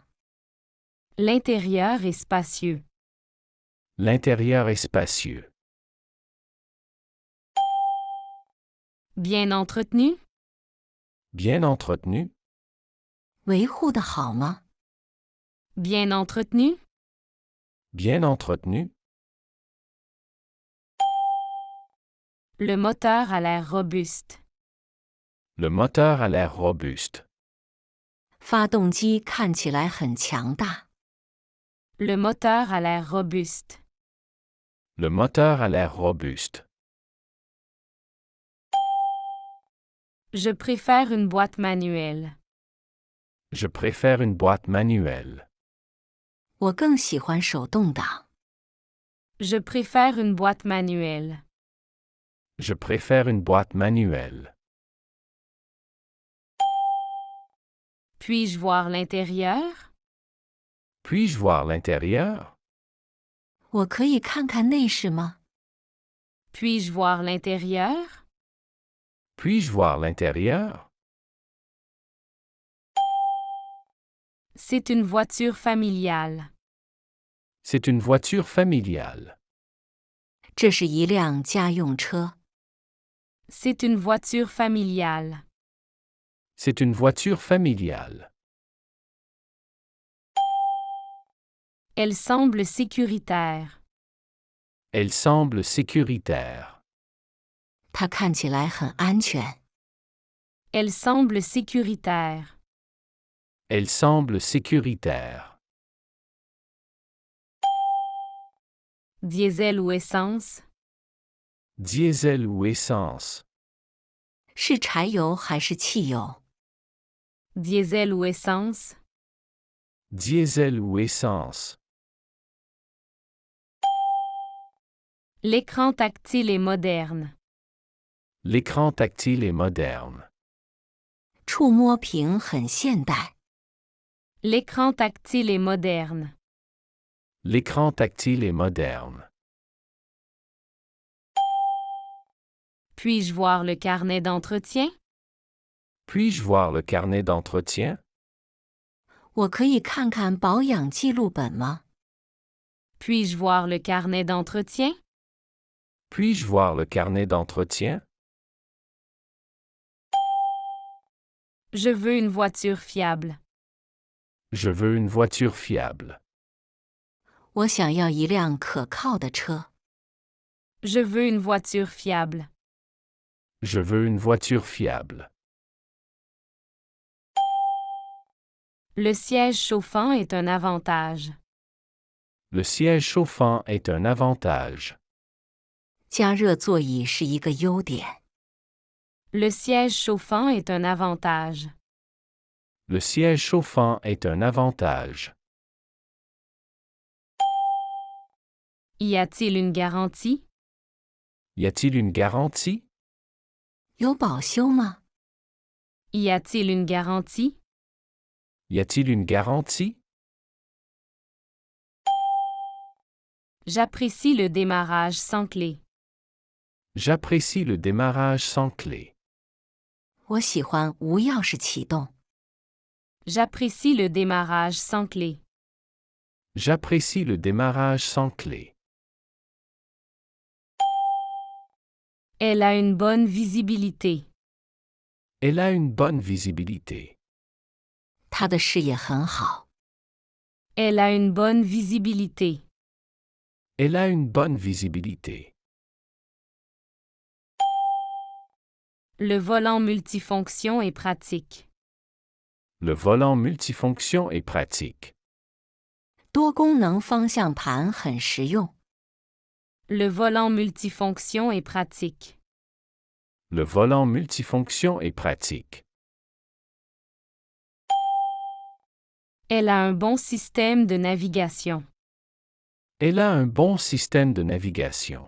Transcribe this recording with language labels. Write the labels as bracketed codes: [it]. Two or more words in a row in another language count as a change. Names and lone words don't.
[fr] L'intérieur est spacieux. L'intérieur est spacieux. Bien entretenu? Bien entretenu? [zh] 维护得好吗？ [fr] Bien entretenu? Bien entretenu? Le moteur a l'air robuste. Le moteur a l'air robuste. [zh] 发动机看起来很强大。 [fr] Le moteur a l'air robuste. Le moteur a l'air robuste. Je préfère une boîte manuelle. Je préfère une boîte manuelle. [zh] 我更喜欢手动挡。 [fr] Je préfère une boîte manuelle. Je préfère une boîte manuelle. Puis-je voir l'intérieur? Puis-je voir l'intérieur? [zh] 我可以看看内饰吗？ [fr] Puis-je voir l'intérieur? Puis-je voir l'intérieur? C'est une voiture familiale. C'est une voiture familiale. [zh] 这是一辆家用车。 [fr] C'est une voiture familiale. C'est une voiture familiale. Elle semble sécuritaire. Elle semble sécuritaire. [zh] 它看起来很安全。 [fr] Elle semble sécuritaire. Elle semble sécuritaire. Diesel ou essence? Diesel ou essence? [zh] 是柴油还是汽油？ [fr] Diesel ou essence? Diesel ou essence? L'écran tactile est moderne. L'écran tactile est moderne. [zh] 触摸屏很现代。 [fr] L'écran tactile est moderne. L'écran tactile est moderne. Puis-je voir le carnet d'entretien? Puis-je voir le carnet d'entretien? [zh] 我可以看看保养记录本吗？ [fr] Puis-je voir le carnet d'entretien? Puis-je voir le carnet d'entretien? Je veux une voiture fiable. Je veux une voiture fiable. [zh] 我想要一辆可靠的车。 [fr] Je veux une voiture fiable. Je veux une voiture fiable. Le siège chauffant est un avantage. Le siège chauffant est un avantage. [zh] 加热座椅是一个优点。 [fr] Le siège chauffant est un avantage. Le siège chauffant est un avantage. Y a-t-il une garantie? Y a-t-il une garantie? [zh] 有保修吗？ [fr] Y a-t-il une garantie? Y a-t-il une garantie? J'apprécie le démarrage sans clé. J'apprécie le démarrage sans clé. [zh] 我喜欢无钥匙启动。 [fr] J'apprécie le démarrage sans clé. J'apprécie le démarrage sans clé. Elle a une bonne visibilité. Elle a une bonne visibilité. [zh] 它的视野很好。 [fr] Elle a une bonne visibilité. Elle a une bonne visibilité. Le volant multifonction est pratique. Le volant multifonction est pratique. [zh] 多功能方向盘很实用。 [fr] Le volant multifonction est pratique. Le volant multifonction est pratique. Elle a un bon système de navigation. Elle a un bon système de navigation.